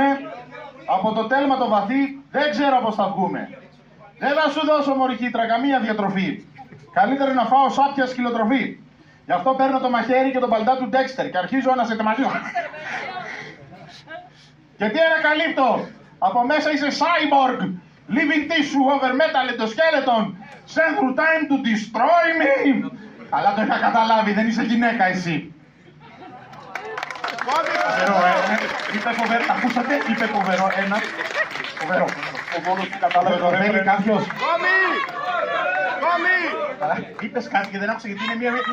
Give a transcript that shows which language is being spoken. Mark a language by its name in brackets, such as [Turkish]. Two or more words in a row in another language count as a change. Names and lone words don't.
[Greek] Από το τέλμα το βαθύ δεν ξέρω πώς θα βγούμε. Δεν θα σου δώσω μωρικήτρα καμία διατροφή. Καλύτερα να φάω σάπια σκυλοτροφή. Γι' αυτό παίρνω το μαχαίρι και τον παλτά του Dexter και αρχίζω να σε τεμαχίζω. Και τι ανακαλύπτω? Από μέσα είσαι [English] cyborg, living tissue over metal endoskeleton, sent through time to destroy me. [Greek] Αλλά το είχα καταλάβει, δεν είσαι γυναίκα εσύ. Είπε φοβερό, ακούσατε, είπε φοβερό, ένα. Φοβερό. Ο μόνος που κατάλαβε θέλει κάποιος. Κόμι! Είπες κάτι και δεν άκουσα γιατί είναι μία...